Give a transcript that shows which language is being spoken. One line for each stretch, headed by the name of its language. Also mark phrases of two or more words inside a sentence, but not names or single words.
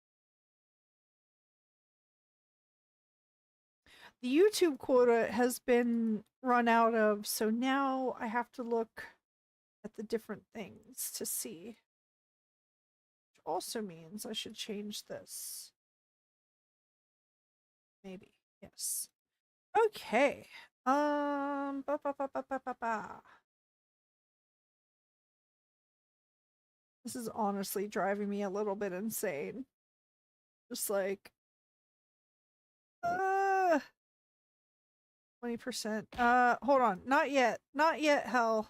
English: The YouTube quota has been run out of, so now I have to look at the different things to see. Which also means I should change this. Maybe. Yes. Okay. Ba, ba, ba, ba, ba, ba, ba. This is honestly driving me a little bit insane. Just like 20%. Hold on. Not yet. Not yet, hell.